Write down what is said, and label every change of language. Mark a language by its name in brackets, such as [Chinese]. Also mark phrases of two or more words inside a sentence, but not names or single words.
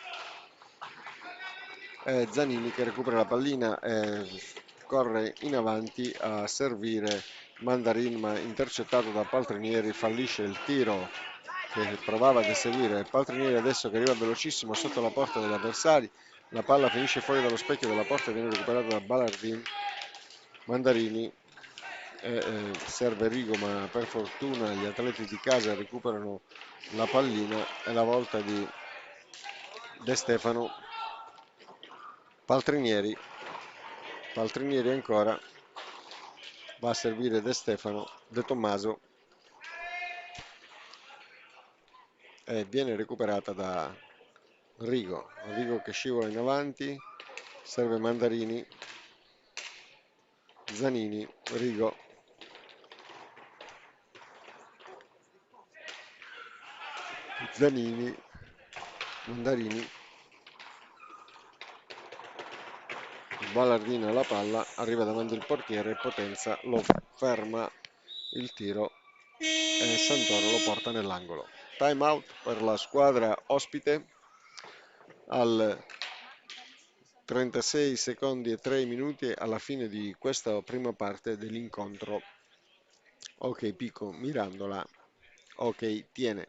[Italian] Zanini che recupera la pallina e corre in avanti a servire Mandarin ma intercettato da Paltrinieri, fallisce il tiro che provava ad eseguire Paltrinieri adesso che arriva velocissimo sotto la porta degli avversari, la palla finisce fuori dallo specchio della porta e viene recuperata da Ballardin. Mandarini serve Rigo, ma per fortuna gli atleti di casa recuperano la pallina. È la volta di De Stefano. Paltrinieri, Paltrinieri ancora, va a servire De Stefano, De Tommaso, e viene recuperata da Rigo. Rigo che scivola in avanti, serve Mandarini, Zanini, Rigo, Zanini, Mandarini, Ballardino alla palla, arriva davanti il portiere, Potenza lo ferma il tiro e Santoro lo porta nell'angolo. [English] Time out [Italian] per la squadra ospite al 36 secondi e 3 minuti alla fine di questa prima parte dell'incontro. Ok Pico Mirandola, ok tiene.